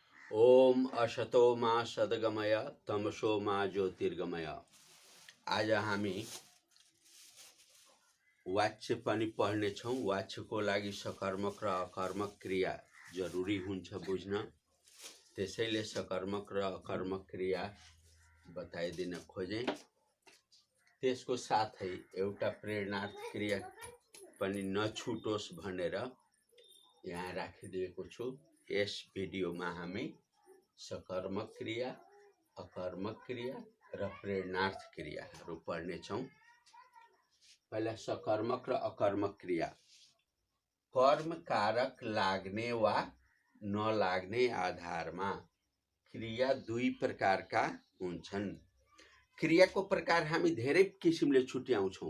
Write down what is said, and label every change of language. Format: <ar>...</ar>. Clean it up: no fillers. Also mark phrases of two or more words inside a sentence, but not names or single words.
<sa>ओम असतो मा सद्गमय तमसो मा ज्योतिर्गमय।</sa> <ne>आज हामी वाच्य पनि पढ्नेछौँ। वाच्यको लागि सकर्मक र अकर्मक क्रिया जरुरी हुन्छ बुझ्न। त्यसैले सकर्मक र अकर्मक क्रिया बताइदिन खोजेँ। त्यसको साथै एउटा प्रेरणार्थ क्रिया पनि नछुटोस् भनेर यहाँ राखिदिएको छु। यस भिडियोमा हामी सकर्मक क्रिया, अकर्मक क्रिया र प्रेरणार्थ क्रियाहरू पढ्नेछौँ। पहिला सकर्मक र अकर्मक क्रिया। कर्म कारक लाग्ने वा नलाग्ने आधारमा क्रिया दुई प्रकारका हुन्छन्। क्रियाको प्रकार हामी धेरै किसिमले छुट्याउँछौँ।</ne>